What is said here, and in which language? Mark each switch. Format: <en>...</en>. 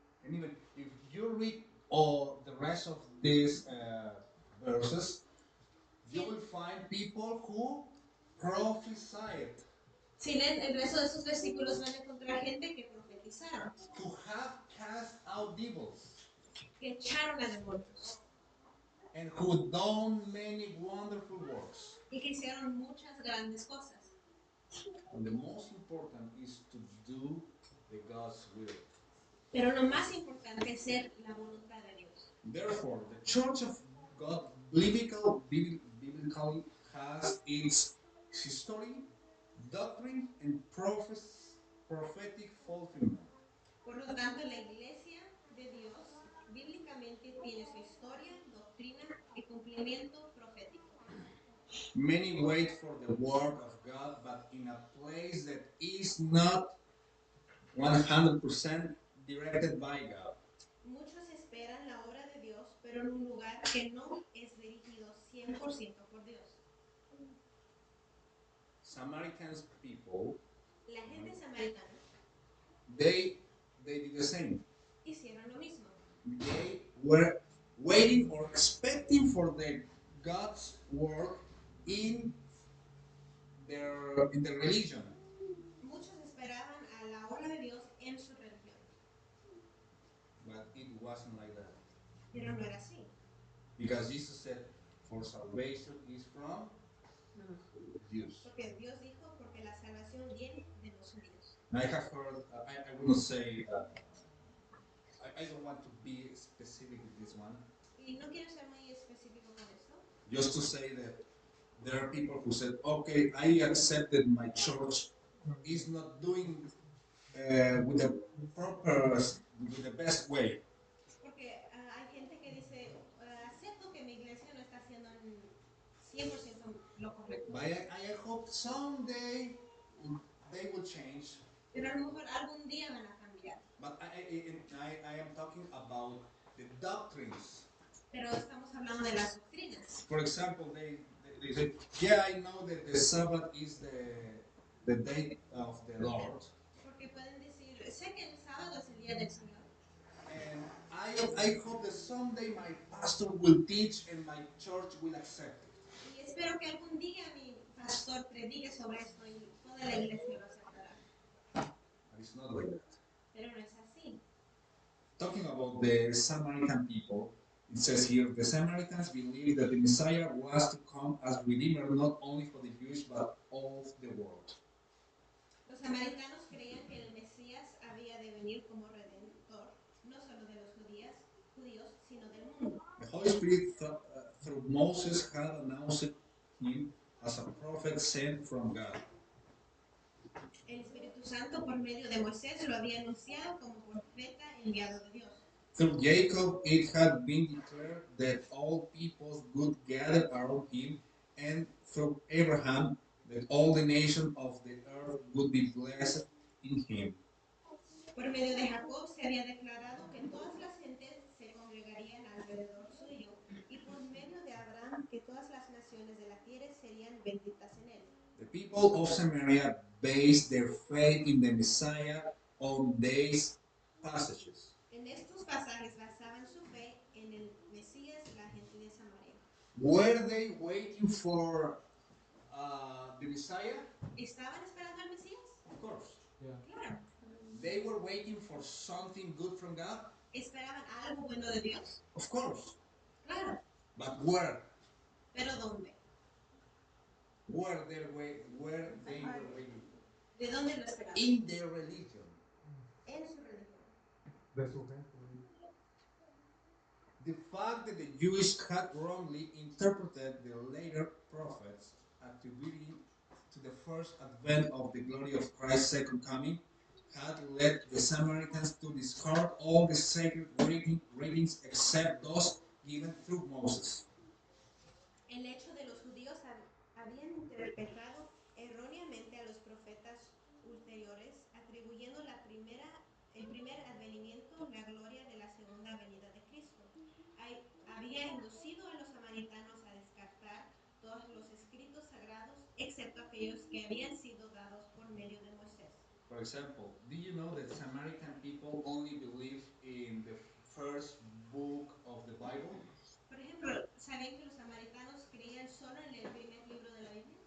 <en>And even if you read all the rest of these verses, you will find people who prophesied,</en> <es>Si leen el resto de esos versículos, van a encontrar gente que profetizaron,</es> <en>who have cast out devils,</en> <es>que echaron a demonios</es> <en>and who done many wonderful works.</en> <es>y que hicieron muchas grandes cosas.</es> <en>And the most important is to do the God's will.</en> <es>Pero lo más importante es ser la voluntad de Dios.</es> <en>Therefore, the Church of God biblically has its history, doctrine, and prophetic fulfillment.</en> <es>Por lo tanto, la iglesia de Dios bíblicamente tiene su historia, doctrina y cumplimiento profético.</es> <en>Many wait for the word of God, but in a place that is not 100% directed by God.</en> <es>Muchos esperan la obra de Dios, pero en un lugar que no es dirigido 100% por Dios.</es> <en>Samaritans people,</en> <es>La gente samaritana</es> <en>they did the same.</en> <es>hicieron lo mismo.</es> <en>They were waiting or expecting for the God's work in their religion.</en> <es>Muchos esperaban a la obra de Dios en su religión,</es> <en>But it wasn't like that.</en> <es>pero no era así.</es> <en>Because Jesus said, for salvation is from Jews.</en> <es>Porque Dios dijo, porque la salvación viene de los judíos.</es> <en>I have heard, I will not say, I don't want to be specific with this one.</en> <es>Y no quiero ser muy específico con esto.</es> <en>Just to say that there are people who said, okay, I accept that my church is not doing with the proper, with the best way.</en> <es>Porque hay gente que dice, acepto que mi iglesia no está haciendo 100% lo correcto.</es> <en>But I hope someday they will change.</en> <es>Pero a lo mejor algún día van a cambiar.</es> <en>But I am talking about the doctrines.</en> <es>Pero estamos hablando de las doctrinas.</es> <en>For example, they say, yeah, I know that the Sabbath is the day of the Lord.</en> <es>Porque pueden decir, sé que el sábado es el día del Señor.</es> <en>And I hope that someday my pastor will teach and my church will accept it.</en> <es>Y espero que algún día mi pastor predique sobre esto y toda la iglesia lo aceptará.</es> <en>it's not like that.</en> <es>Pero no es así.</es> <en>Talking about the Samaritan people, it says here the Samaritans believed that the Messiah was to come as Redeemer not only for the Jews but all the world.</en> <es>Los samaritanos creían que el Mesías había de venir como redentor, no solo de los judíos, sino del mundo.</es> <en>The Holy Spirit, through Moses, had announced him as a prophet sent from God.</en> <es>El Espíritu Santo, por medio de Moisés, lo había anunciado como profeta enviado de Dios.</es> <en>Through Jacob, it had been declared that all peoples would gather around him, and through Abraham, that all the nations of the earth would be blessed in him.</en> <es>Por medio de Jacob se había declarado que todas las gentes se congregarían alrededor suyo, y por medio de Abraham que todas las naciones de la tierra serían benditas en él.</es> <en>The people of Samaria based their faith in the Messiah on these passages.</en> <es>En estos pasajes basaban su fe en el Mesías, la gente de Samaria.</es> <en>Were they waiting for the Messiah?</en> <es>¿Estaban esperando al Mesías?</es> <en>Of course. Yeah.</en> <es>Claro.</es> <en>They were waiting for something good from God?</en> <es>¿Esperaban algo bueno de Dios?</es> <en>Of course.</en> <es>Claro.</es> <en>But where?</en> <es>¿Pero dónde?</es> <en>Where they were waiting for?</en> <es>¿De dónde lo esperaban?</es> <en>In their religion.</en> <es>En su religión. De su gente.</es> <en>The fact that the Jews had wrongly interpreted the later prophets, attributing to the first advent of the glory of Christ's second coming, had led the Samaritans to discard all the sacred readings except those given through Moses.</en> <es>El hecho de los judíos habían interpretado erróneamente a los profetas ulteriores, atribuyendo el primer advenimiento, la gloria de la segunda venida de Cristo. Había inducido a los samaritanos a descartar todos los escritos sagrados, excepto aquellos que habían sido dados por medio de Moisés.</es> <en>For example, do you know that Samaritan people only believe in the first book of the Bible?</en> <es>Por ejemplo, ¿sabían que los samaritanos creían solo en el primer libro de la Biblia?</es>